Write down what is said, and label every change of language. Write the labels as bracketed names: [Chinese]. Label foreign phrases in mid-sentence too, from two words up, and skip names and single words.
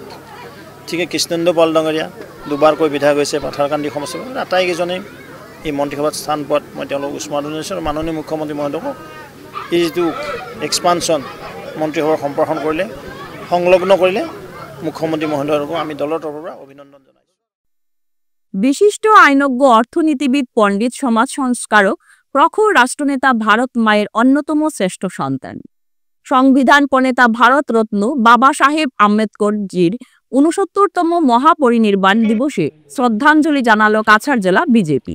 [Assamese] ঠিকে কৃষ্ণেন্দু পাল ডাঙৰীয়া দুবাৰকৈ বিধায়ক হৈছে পাথাৰকান্দি সমষ্টিৰ। আটাইকেইজনেই এই মন্ত্ৰীসভাত স্থান পোৱাত মই তেওঁলোকক উষ্ম আদৰণি জনাইছোঁ। আৰু মাননীয় মুখ্যমন্ত্ৰী মহোদয়ক এই যিটো এক্সপানশ্যন মন্ত্ৰীসভাৰ সম্প্ৰসাৰণ কৰিলে, সংলগ্ন কৰিলে মুখ্যমন্ত্রী মহোদয়কো আমি দলের তরফৰ পৰা অভিনন্দন জনাইছোঁ। [Bangla] বিশিষ্ট আইনজ্ঞ, অর্থনীতিবিদ, পণ্ডিত, সমাজ সংস্কারক, প্রখর রাষ্ট্রনেতা, ভারত মায়ের অন্যতম শ্রেষ্ঠ সন্তান, সংবিধান প্রণেতা ভারতরত্ন বাবা সাহেব আম্বেদকরজির ৬৯তম মহাপরিনির্বাণ দিবসে শ্রদ্ধাঞ্জলি জানালো কাছাড় জেলা বিজেপি।